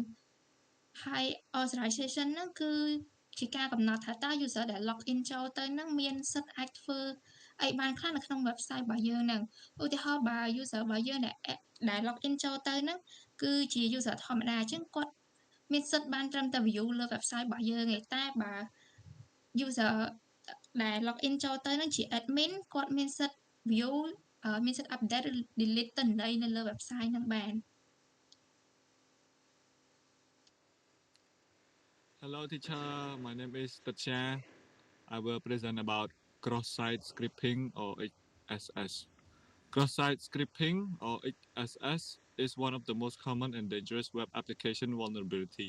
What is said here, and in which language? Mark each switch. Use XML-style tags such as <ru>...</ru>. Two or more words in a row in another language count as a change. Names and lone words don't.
<km>ហើយ authorization ហ្នឹងគឺជាការកំណត់ថាតើ user ដែល login ចូលទៅហ្នឹងមានសិទ្ធិអាចធ្វើអីបានខ្លះនៅក្នុង website របស់យើងហ្នឹងឧទាហរណ៍បើ user របស់យើងដែល login ចូលទៅហ្នឹងគឺជា user ធម្មតាអញ្ចឹងគាត់មានសិទ្ធិបានត្រឹមតែ view លើ website របស់យើងឯងតែបើ user ដែល login ចូលទៅហ្នឹងជា admin គាត់មានសិទ្ធិ view មានសិទ្ធិ update ឬ delete ទិន្នន័យនៅលើ website ហ្នឹងបាន</km> <en>Hello teacher, my name is Tatcha. I will present about cross-site scripting or XSS. Cross-site scripting or XSS is one of the most common and dangerous web application vulnerability.</en>